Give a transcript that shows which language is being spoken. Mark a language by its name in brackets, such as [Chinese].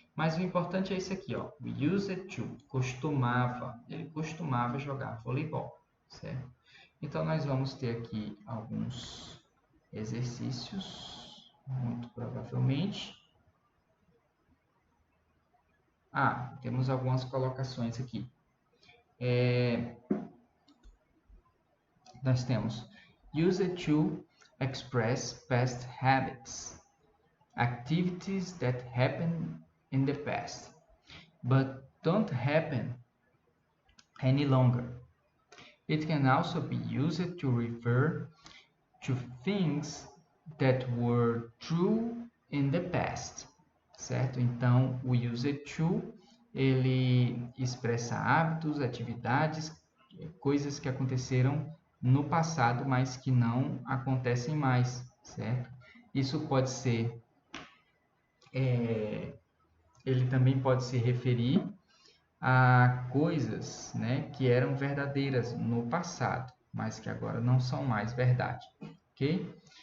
[Portuguese] Mas o importante é isso aqui, ó. Used to, costumava, ele costumava jogar voleibol, certo? Então, nós vamos ter aqui alguns exercícios, muito provavelmente. Temos algumas colocações aqui. Nós temos [English] used to express past habits, activities that happened in the past, but don't happen any longer. It can also be used to refer to things that were true in the past, certo? [Portuguese] Então, o used to, ele expressa hábitos, atividades, coisas que aconteceram no passado, mas que não acontecem mais, certo? Isso pode ser, ele também pode se referir a coisas, né, que eram verdadeiras no passado, mas que agora não são mais verdade, ok?